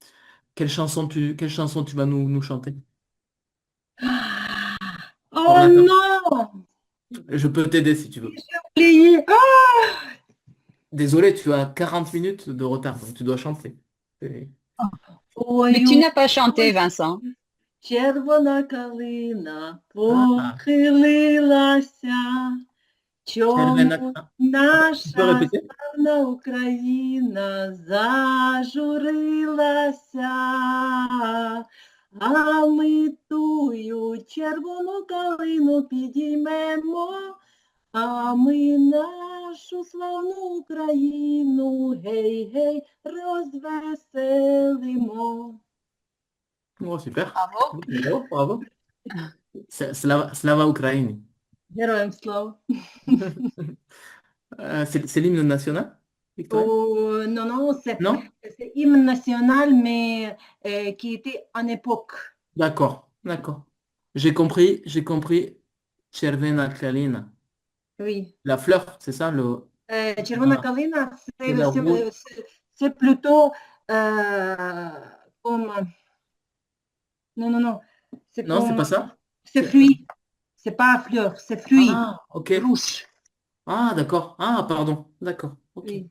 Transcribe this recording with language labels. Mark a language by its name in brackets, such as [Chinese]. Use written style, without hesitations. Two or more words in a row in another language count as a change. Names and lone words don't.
[French] Quelle chanson tu vas nous chanter? Oh Parle. non, Je peux t'aider si tu veux. j'ai oublié. Désolé, tu as 40 minutes de retard, donc tu dois chanter. Et- Mais tu Ой, n'as pas chanté, ой, Vincent. [Ukrainian] червона калина [French] Ah, [Ukrainian] похилилася, [French] Cervena. [Ukrainian] чому [French] Tu peux [Ukrainian] наша [French] répéter? [Ukrainian] славна Україна зажурилася, а ми тую червону калину підіймемо. А ми нашу славну Україну, гей, гей, розвеселимо. [French] Oh, super. Bravo. Bravo, bravo. [Ukrainian] Слава Україні. Героям слава. [French] C'est l'hymne national, Victoria? Oh, non, non, Non? c'est hymne national, mais qui était en époque. D'accord, d'accord. J'ai compris. Cervena Kalina. Oui. La fleur, c'est ça, le... [Ukrainian] Червона [French] Ah, [Ukrainian] калина, [French] c'est la rouge. c'est plutôt euh, comme... Non, non, non. C'est Non, c'est comme... pas ça? C'est fruit. C'est pas fleur, c'est fruit. Ah, ok. Rouge. Ah, d'accord. Ah, pardon. D'accord. Ok. Oui.